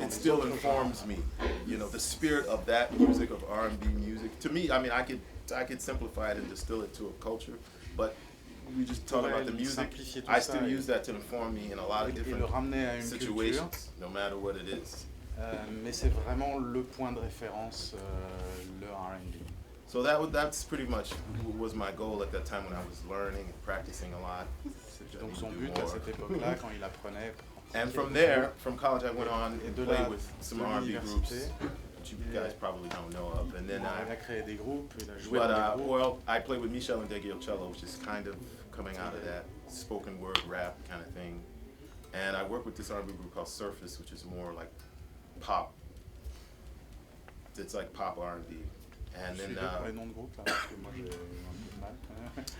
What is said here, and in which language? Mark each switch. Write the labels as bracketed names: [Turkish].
[English] it still informs me, the spirit of that music, of R&B music. To me, I mean, I could simplify it and distill it to a culture, but we just talk about the music. I still use that to inform me in a lot of different situations, no matter what it is. [French] Mais c'est vraiment le point de référence, le R&B. [English] So that's pretty much was my goal at that time when I was learning and practicing a lot. [French] C'était donc son but à cette époque-là, quand il apprenait. [English] And from there, from college, I went on and played with some [French] de [English] R&B groups, [French] l'université, [English] which you guys probably don't know of. And then [French] il a créé des groupes, il a joué dans des groupes. [English] well, I played with Michel and Cello, which is kind of coming out of that spoken word rap kind of thing. And I worked with this R&B group called Surface, which is more like pop. It's like pop R&B. And then, [French] les noms de groupe, là, parce que moi j'ai un peu de mal.